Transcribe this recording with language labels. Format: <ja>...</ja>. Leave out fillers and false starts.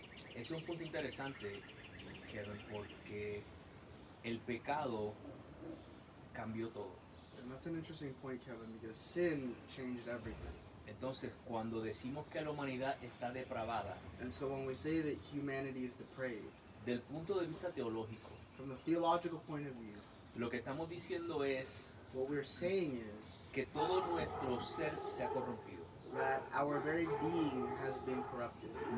<es>Ese es un punto interesante, Kevin, porque el pecado cambió todo.</es> <en>And that's an interesting point, Kevin, because sin changed everything.</en> <es>Entonces, cuando decimos que la humanidad está depravada,</es> <en>And so when we say that humanity is depraved,</en> <es>del punto de vista teológico,</es> <en>from the theological point of view,</en> <es>lo que estamos diciendo es</es> <en>what we're saying is</en> <es>que todo nuestro ser se ha corrompido.</es> <en>that our very being has been corrupted.</en>